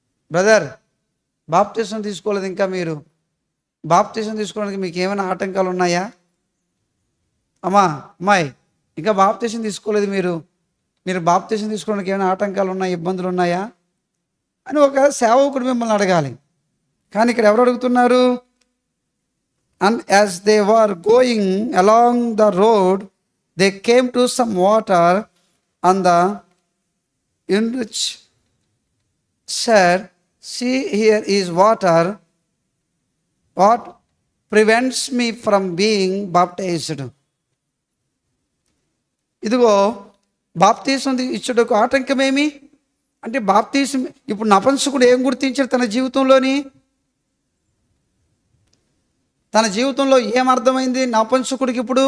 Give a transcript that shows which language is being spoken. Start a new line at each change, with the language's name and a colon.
Telugu: Brother, baptism తీసుకోలేదు ఇంకా, మీరు బాప్తీసం తీసుకోవడానికి మీకు ఏమైనా ఆటంకాలు ఉన్నాయా? అమ్మాయి ఇంకా బాప్తీసం తీసుకోలేదు, మీరు బాప్తీసం తీసుకోవడానికి ఏమైనా ఆటంకాలు ఉన్నాయా, ఇబ్బందులు ఉన్నాయా అని ఒక సేవకుడు మిమ్మల్ని అడగాలి. కానీ ఇక్కడ ఎవరు అడుగుతున్నారు?
English: And as they were going along the road, they came to some water, and the enrich said, see, here is water. What prevents me from being baptized?
Telugu: ఇదిగో బాప్తీసం ఇచ్చుటకు ఆటంకమేమి అంటే, బాప్తీసం ఇప్పుడు నపుంసకుడు ఏం గుర్తించాడు తన జీవితంలోని? తన జీవితంలో ఏమర్థమైంది నపుంసకుడికి?